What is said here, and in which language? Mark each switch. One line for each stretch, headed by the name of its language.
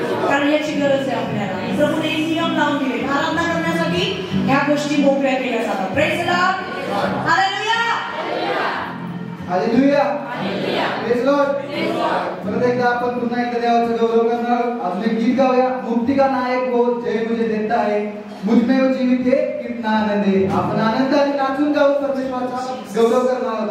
Marathi: कारण याची गरज आहे आपल्याला. प्रभूने नियम लावून दिले आराधना करण्यासाठी, ह्या गोष्टी मोकळ्या केल्या जातात.
English: Praise the lord. Hallelujah. Hallelujah. Praise lord.
Marathi: परत एकदा आपण पुन्हा एकदा देवाचा गौरव करणार. अजून एक गीत गाऊया.
Hindi: मुक्ति का नायक हो, जय मुझे देता है, मुझमें वो जीवित है, कितना आनंद है.
Marathi: आपण आनंदाने नाचून गाऊ परमेश्वराचा गौरव करणार आहोत.